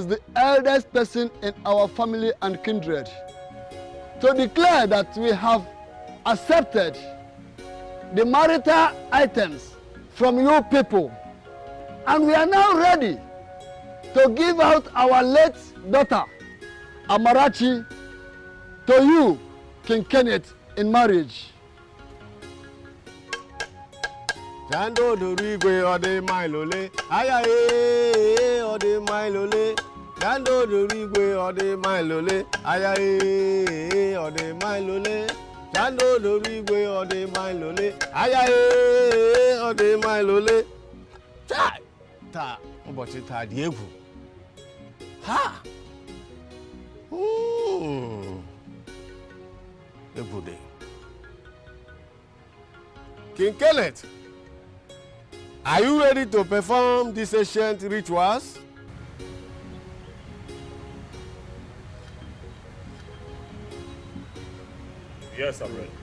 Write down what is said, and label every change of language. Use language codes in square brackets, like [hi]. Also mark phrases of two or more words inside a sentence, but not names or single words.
[en] the eldest person in our family and kindred to declare that we have accepted the marital items from you people, and we are now ready to give out our late daughter, AMAECHI, to you, King Kenneth, in marriage. [ig] Jando dorigwe ode mailole, ode mailole. Jando dorigwe ode mailole, ode mailole. Jando dorigwe ode mailole, ode mailole. Ta ụbọchị taa dị egwu. Ha! Egwu dị. [en] King Kenneth, are you ready to perform these ancient rituals? Yes, I'm ready.